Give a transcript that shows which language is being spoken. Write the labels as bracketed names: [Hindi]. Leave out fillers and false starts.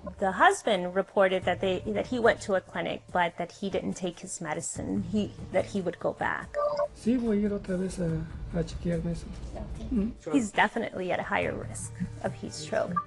[English] The husband reported that he went to a clinic, but that he didn't take his medicine, that he would go back. [Spanish] Sí, voy a ir otra vez a chequearme eso. [English] He's definitely at a higher risk of heat stroke.